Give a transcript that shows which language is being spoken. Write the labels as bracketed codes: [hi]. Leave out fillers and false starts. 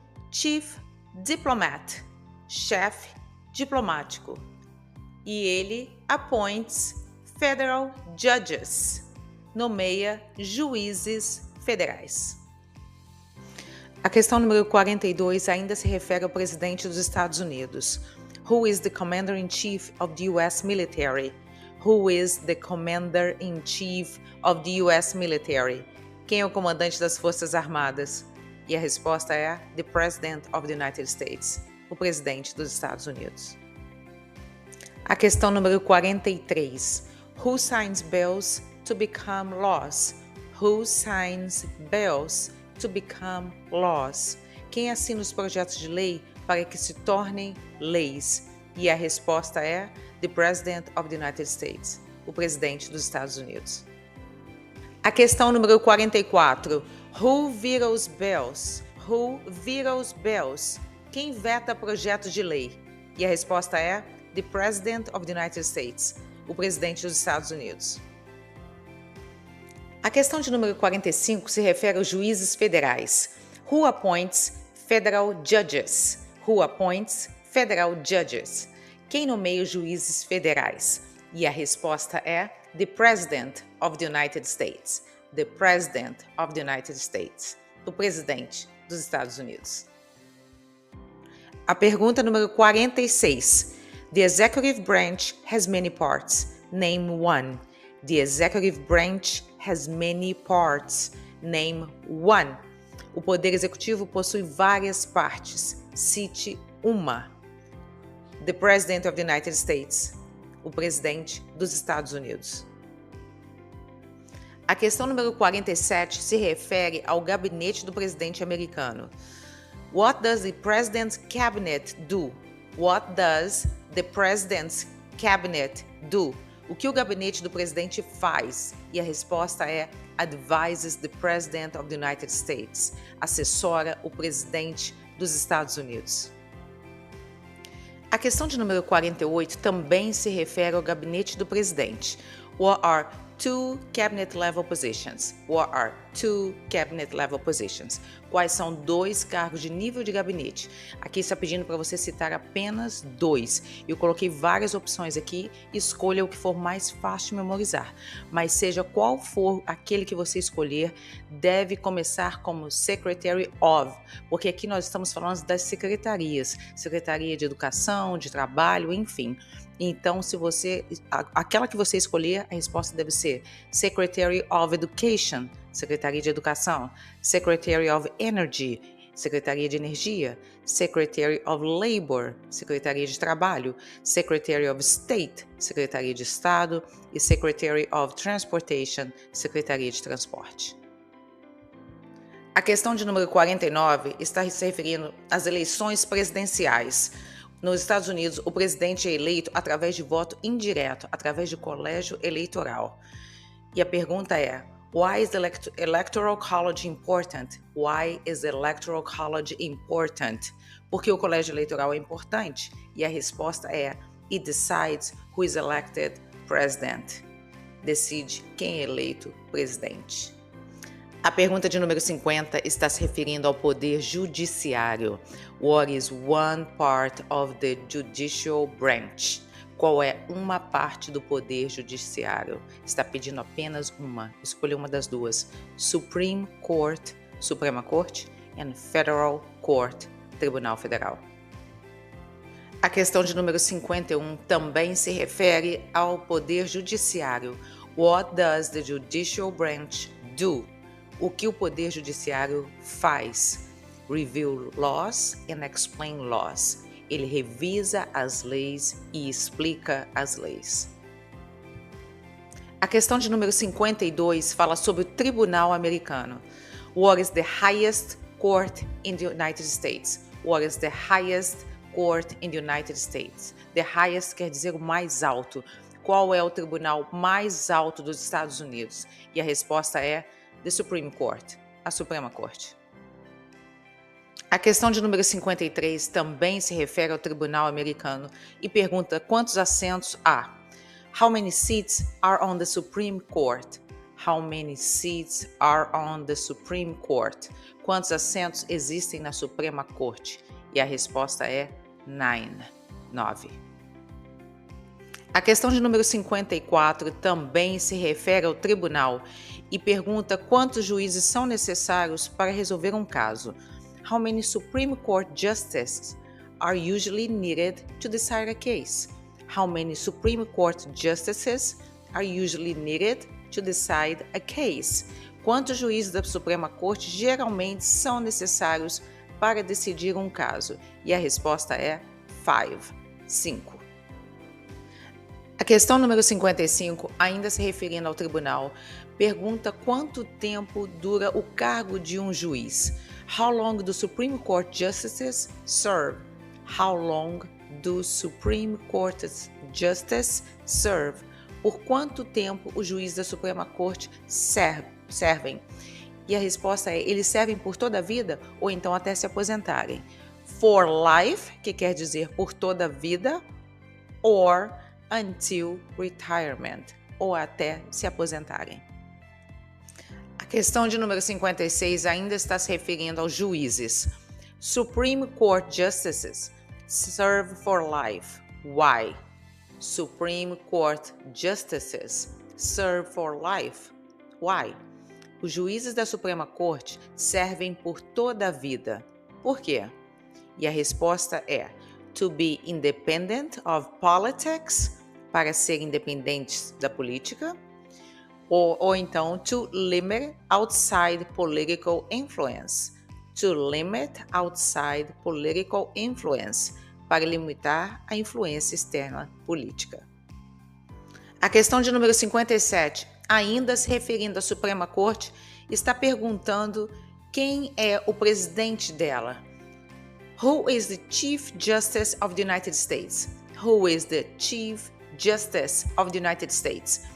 [en] Chief Diplomat, [pt] chefe diplomático. E ele [en] appoints federal judges, [pt] nomeia juízes federais. A questão número 42 ainda se refere ao presidente dos Estados Unidos. [en] Who is the Commander-in-Chief of the U.S. Military? Who is the Commander-in-Chief of the U.S. Military? [pt] Quem é o comandante das Forças Armadas? E a resposta é [en] the President of the United States, [pt] o presidente dos Estados Unidos. A questão número 43. [en] Who signs bills to become laws? Who signs bills to become laws? [pt] Quem assina os projetos de lei para que se tornem leis? E a resposta é [en] the President of the United States, [pt] o presidente dos Estados Unidos. A questão número 44. [en] Who vetoes bills? Who vetoes bills? [pt] Quem veta projetos de lei? E a resposta é [en] the President of the United States, [pt] o presidente dos Estados Unidos. A questão de número 45 se refere aos juízes federais. [en] Who appoints federal judges? Who appoints federal judges? [pt] Quem nomeia os juízes federais? E a resposta é [en] the President of the United States. The President of the United States. [pt] O presidente dos Estados Unidos. A pergunta número 46. [en] The executive branch has many parts. Name one. The executive branch has many parts. Name one. [pt] O poder executivo possui várias partes. Cite uma. [en] The President of the United States. [pt] O presidente dos Estados Unidos. A questão número 47 se refere ao gabinete do presidente americano. [en] What does the President's Cabinet do? What does the President's Cabinet do? [pt] O que o gabinete do presidente faz? E a resposta é [en] advises the President of the United States. [pt] Assessora o presidente dos Estados Unidos. A questão de número 48 também se refere ao gabinete do presidente. [en] What are two cabinet level positions? What are two cabinet level positions? [pt] Quais são dois cargos de nível de gabinete? Aqui está pedindo para você citar apenas dois. Eu coloquei várias opções aqui, escolha o que for mais fácil de memorizar. Mas seja qual for aquele que você escolher, deve começar como Secretary of, porque aqui nós estamos falando das secretarias, Secretaria de Educação, de Trabalho, enfim. Então, se você, aquela que você escolher, a resposta deve ser Secretary of Education, Secretaria de Educação, Secretary of Energy, Secretaria de Energia, Secretary of Labor, Secretaria de Trabalho, Secretary of State, Secretaria de Estado e Secretary of Transportation, Secretaria de Transporte. A questão de número 49 está se referindo às eleições presidenciais. Nos Estados Unidos, o presidente é eleito através de voto indireto, através de colégio eleitoral. E a pergunta é: [en] why is the Electoral College important? Why is the Electoral College important? [pt] Por que o colégio eleitoral é importante? E a resposta é: [en] it decides who is elected president. [pt] Decide quem é eleito presidente. A pergunta de número 50 está se referindo ao poder judiciário. [en] What is one part of the judicial branch? [pt] Qual é uma parte do poder judiciário? Está pedindo apenas uma. Escolha uma das duas. Supreme Court, Suprema Corte, and Federal Court, Tribunal Federal. A questão de número 51 também se refere ao poder judiciário. [en] What does the judicial branch do? [pt] O que o Poder Judiciário faz? [en] Review laws and explain laws. [pt] Ele revisa as leis e explica as leis. A questão de número 52 fala sobre o Tribunal Americano. [en] What is the highest court in the United States? What is the highest court in the United States? The highest [pt] quer dizer o mais alto. qual é o tribunal mais alto dos Estados Unidos? E a resposta é The Supreme Court, a Suprema Corte. A questão de número 53 também se refere ao tribunal americano e pergunta quantos assentos há. [en] How many seats are on the Supreme Court? How many seats are on the Supreme Court? [pt] Quantos assentos existem na Suprema Corte? E a resposta é 9. A questão de número 54 também se refere ao tribunal e pergunta quantos juízes são necessários para resolver um caso. [en] How many Supreme Court justices are usually needed to decide a case? How many Supreme Court justices are usually needed to decide a case? [pt] Quantos juízes da Suprema Corte geralmente são necessários para decidir um caso? E a resposta é 5. A questão número 55, ainda se referindo ao tribunal, pergunta quanto tempo dura o cargo de um juiz. [en] How long do Supreme Court justices serve? How long do Supreme Court justices serve? [pt] Por quanto tempo os juízes da Suprema Corte servem? E a resposta é, eles servem por toda a vida ou então até se aposentarem. [en] For life, [pt] que quer dizer por toda a vida, [en] or until retirement, [pt] ou até se aposentarem. A questão de número 56 ainda está se referindo aos juízes. [en] Supreme Court justices serve for life. Why? Supreme Court justices serve for life. Why? [pt] Os juízes da Suprema Corte servem por toda a vida. Por quê? E a resposta é [en] to be independent of politics, [pt] para ser independentes da política, ou então [en] to limit outside political influence. To limit outside political influence, [pt] para limitar a influência externa política. A questão de número 57, ainda se referindo à Suprema Corte, está perguntando quem é o presidente dela. [en] Who is the Chief Justice of the United States? Who is the Chief Justice of the United States?